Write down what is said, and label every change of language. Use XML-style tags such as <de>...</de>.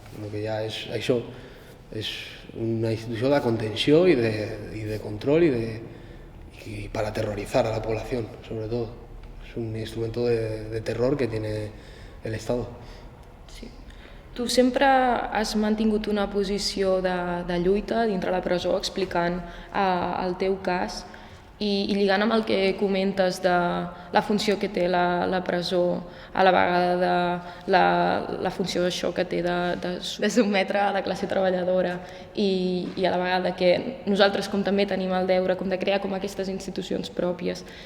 <ca>El que hi ha és això, és una institució de contenció</ca> <es>y de control y para aterrorizar a la población, sobre todo. Es un instrumento de terror que tiene el Estado. Sí.</es> <ca>Tu sempre has mantingut una posició de lluita dintre la presó, explicant el teu cas i lligant amb el que comentes de la funció que té la presó, a la vegada de la funció d'això que té de sotmetre a la classe treballadora i a la vegada que nosaltres com també tenim el deure com de crear com aquestes institucions pròpies.</ca>